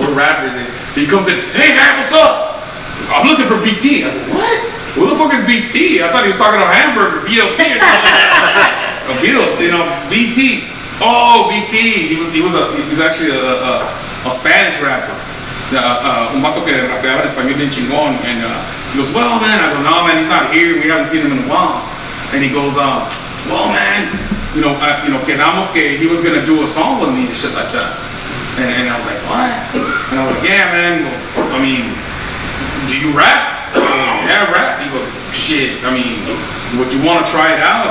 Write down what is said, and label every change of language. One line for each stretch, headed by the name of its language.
English: We're rappers, and he comes in, hey man, what's up? I'm looking for BT. I'm like, what? Who the fuck is BT? I thought he was talking about hamburger, BLT or something. You know, BT. Oh, BT. He was actually a Spanish rapper.
Spanish: Un vato que rapeaba en español bien chingón.
English: And he goes, well, man. I go, no, man, he's not here. We haven't seen him in a while. And he goes, well, man, you know, quedamos que he was gonna do a song with me and shit like that. And I was like, what? And I was like, yeah, man. He goes, I mean, do you rap? Yeah, rap. He goes, shit. I mean, would you want to try it out?